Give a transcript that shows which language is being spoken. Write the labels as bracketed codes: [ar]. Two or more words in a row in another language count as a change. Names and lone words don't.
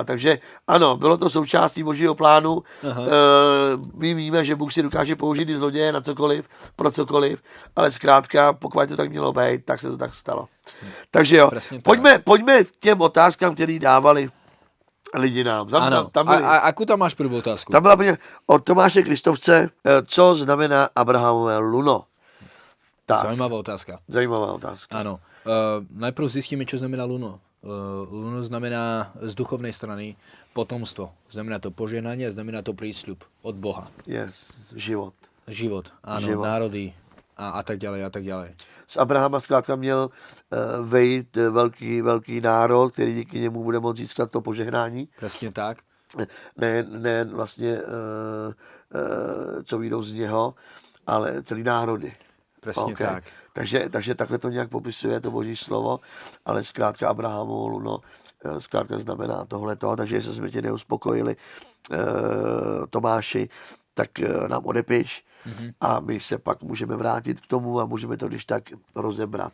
[cs] Takže ano, bylo to součástí božího plánu. My víme, že Bůh si dokáže použít i zloděje na cokoliv, pro cokoliv, ale zkrátka, pokud to tak mělo být, tak se to tak stalo. Takže jo, pojďme k těm otázkám, které dávali lidi nám. [sk] Akú tam máš prvú otázku? [cs] Tam byla od Tomáše Kristovce, co znamená Abrahamové luno. Tak. Zajímavá otázka. Zajímavá otázka. [sk] Áno. Najprv zistíme, čo znamená luno. Luno znamená z duchovnej strany potomstvo. Znamená to požehnanie, znamená to prísľub od Boha. Yes, život. Život, áno, Život. národy a tak ďalej a tak ďalej. [cs] Z Abrahama zkrátka měl vejít velký národ, který díky němu bude moct získat to požehnání. [sk] Presne tak. [cs] Ne vlastně, co vyjdou z něho, ale celý národy. [sk] Presne Okay. tak. [cs] Takže takhle to nějak popisuje to boží slovo, ale zkrátka Abrahamu luno zkrátka znamená tohleto, takže jestli jsme tě neuspokojili, Tomáši, tak nám odepiš a my se pak můžeme vrátit k tomu a můžeme to když tak rozebrat.